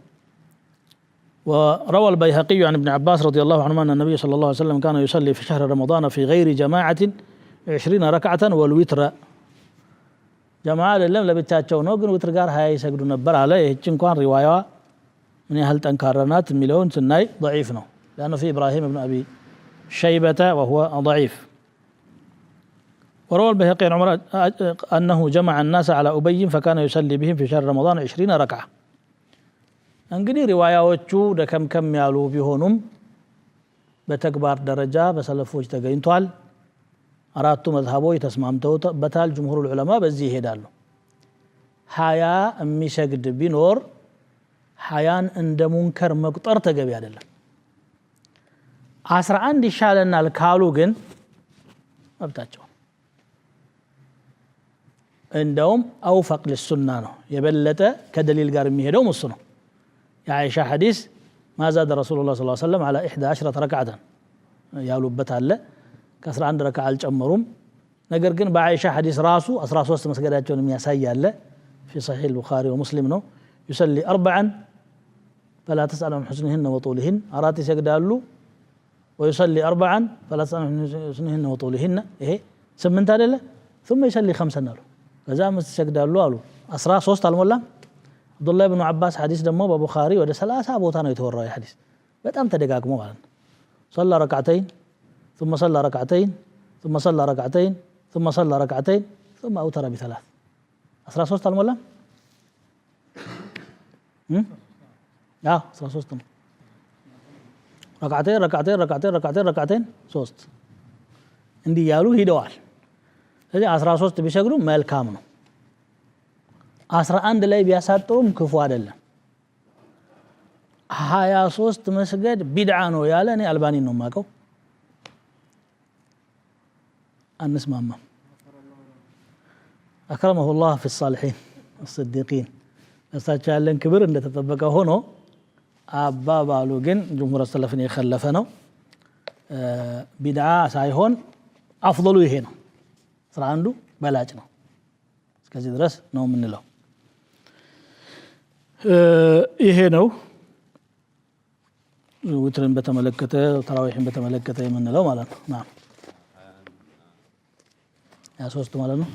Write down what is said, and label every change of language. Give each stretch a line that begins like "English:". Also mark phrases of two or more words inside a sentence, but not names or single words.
Arabic: وروى البيهقي عن ابن عباس رضي الله عنهما أن النبي صلى الله عليه وسلم كان يصلي في شهر رمضان في غير جماعة 20 ركعة والوتر جماعة لله لبتاچو
Amharic: ነው ግን ውትር ጋር 20 ይሰግዱ ነበር አለ ይህች እንኳን ሪዋያዋ ምን ያህል ጠንካራናት የሚለውን ስናይ ضعيف ነው
Arabic: لانه في ابراهيم بن ابي شيبة وهو ضعيف وروى البيهقي عن عمر انه جمع الناس على ابي فكان يصلي بهم في شهر رمضان 20 ركعة
Amharic: እንግዲህ ሪዋያዎቹ ደከምከም ያሉ ቢሆኑም በተግባር ደረጃ በሰለፎች ተገኝቷል አራቱ መዝሐቦች ተስማምተውበታል ጅምሁሩ ዑለማ በዚህ ይሄዳሉ 20 የሚሰግድ ቢኖር 20ን እንደ ሙንከር መቁጠር ተገቢ አይደለም 11 ይሻለናል ካሉ ግን መብታቸው እንደውም
Arabic: أوفق للسنة
Amharic: ነው የበለጠ ከደሊል ጋር የሚሄደው እሱ ነው
Arabic: يا عائشة حديث ما زاد رسول الله صلى الله عليه وسلم على 11 ركعة
Amharic: ያሉበት አለ ከ11 ረካዓ አልጨመሩም ነገር ግን በአይሻ ሐዲስ ራሱ 13 መስገዳቸውን የሚያሳይ አለ
Arabic: في صحيح البخاري ومسلم
Amharic: ነው
Arabic: يصلي 4 فلا تسأل عن حسنهن وطولهن
Amharic: አራት ይሰግዳሉ
Arabic: ويصلي 4 فلا تسأل عن حسنهن وطولهن
Amharic: ይሄ 8 አይደለ
Arabic: ثم يصلي 5
Amharic: አሉ ከዛ አምስት ይሰግዳሉ አሉ 13 አልሞላም
Arabic: عبد الله بن عباس حديث دمو ببخاري
Amharic: ወደ 30 ቦታ ነው የተወራው حديث በጣም ተደጋግሞ ማለት ነው
Arabic: صلى ركعتين ثم صلى ركعتين ثم صلى ركعتين ثم صلى ركعتين ثم اوتر بثلاث
Amharic: 13 አልሞላም 13 ነው
Arabic: ركعتين ركعتين ركعتين ركعتين ركعتين
Amharic: 3 እንዲህ ያሉ ሄደዋል ስለዚህ 13 ቢሰግዱ መልካም ነው 11 ላይ ቢያሳጥሩም ክፉ አይደለም 23 መስገድ ቢድዓ ነው ያለ እኔ አልባኒ ነው ማቀው አንስማማ
Arabic: أكرمه الله في الصالحين الصديقين
Amharic: እሳቸው ያለን ክብር እንደተጠበቀ ሆኖ አባባሉ ግን ጅምሁር ሰለፍን የخለፈ ነው ቢድዓ ሳይሆን አፍضሉ ይሄ ነው 11ዱ በላጭ ነው እስከዚህ ድረስ ነው የምንለው ይሄ ነው ዊትርን በተመለከተ ተራዊህን በተመለከተ የምንለው ማለት ነው ናም 23 ማለት ነው